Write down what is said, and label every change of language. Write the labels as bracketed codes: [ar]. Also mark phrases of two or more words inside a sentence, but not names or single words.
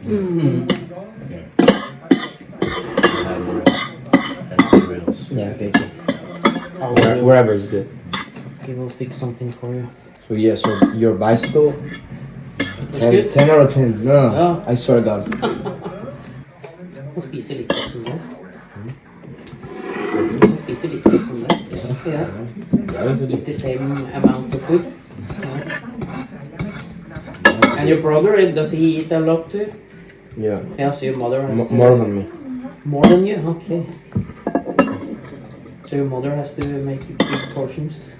[en] Yeah, okay. Aldo, Wherever is good. he will fix something for you. So yeah, so your bicycle, It's 10, good. 10 out of 10. No, Ja. I swear to God. [no] Han spiser litt som det. Han spiser litt som det. [en] Yeah. Eat the same amount of food. And your brother, does he eat a lot too? Yeah, Yeah, so your mother has to... more than me. More than you? Okay. So your mother has to make big portions.